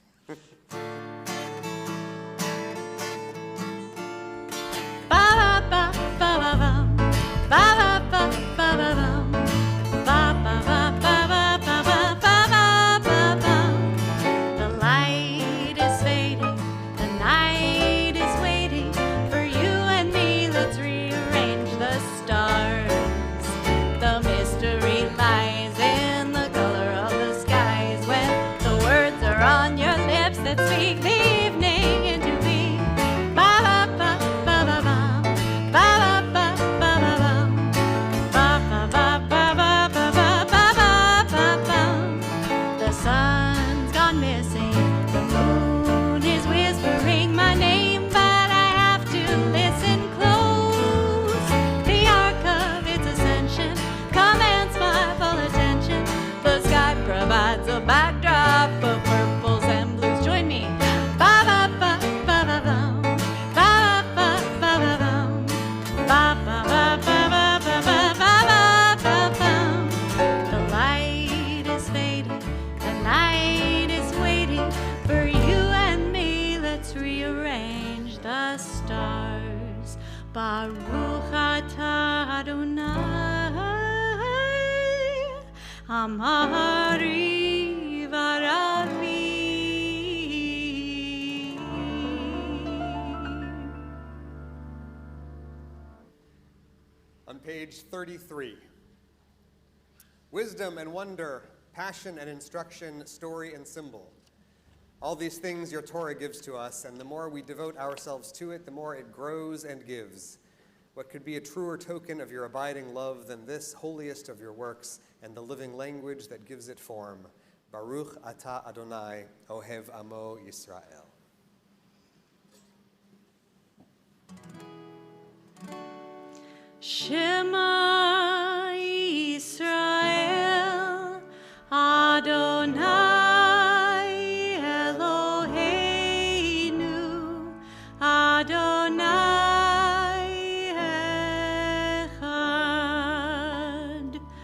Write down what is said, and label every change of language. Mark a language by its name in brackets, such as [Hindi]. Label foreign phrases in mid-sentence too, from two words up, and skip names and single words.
[English] The light is fading, the night is waiting for you and me. Let's rearrange the stars. The mystery lies in the color of the skies when the words are on your lips that speak the evening into being. Ba-ba-ba-ba-ba-bum, ba-ba-ba-ba-ba-bum, ba-ba-ba-ba-ba-ba-ba-ba-bum. The sun's gone missing, the moon is whispering my name, but I have to listen close. The arc of its ascension commands my full attention. The sky provides a backdrop of purples and blues. Join me. Ba-ba-ba-ba-ba-bum, ba-ba-ba-ba-ba-bum, ba-ba-ba-ba-ba-ba-ba-ba-bum. The light is fading, the night is waiting for you and me. Let's rearrange the stars. [Hebrew] ברוך אתה אדני, מעריב ערבים. [English] On page 33, wisdom and wonder, passion and instruction, story and symbol. All these things your Torah gives to us, and the more we devote ourselves to it, the more it grows and gives. What could be a truer token of your abiding love than this holiest of your works and the living language that gives it form? [Hebrew] ברוך אתה אדני, אוהב עמו ישראל. שמע ישראל, אדני אלהינו, אדני אחד.